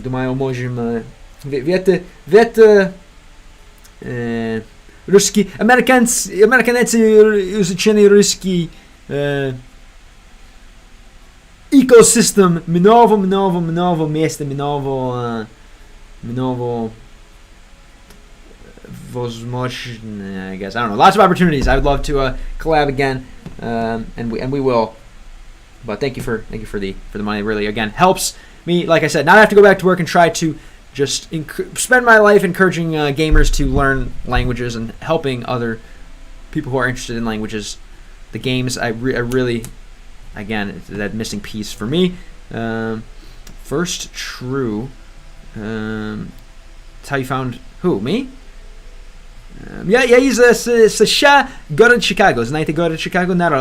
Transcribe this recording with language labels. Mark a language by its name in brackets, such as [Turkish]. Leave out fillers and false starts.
[Russian] Думаю, можем. Ведь русский американец изучение русский ecosystem, много места, много возможно, [English] I guess. I don't know. Lots of opportunities. I would love to collab again, and we will. But thank you for the money. It really again helps me. Like I said, not have to go back to work and try to just spend my life encouraging gamers to learn languages and helping other people who are interested in languages. The games, I really. Again, it's that missing piece for me. First true. That's how you found who? Me? [Russian] Я из США, город Chicago. Знаете город Chicago?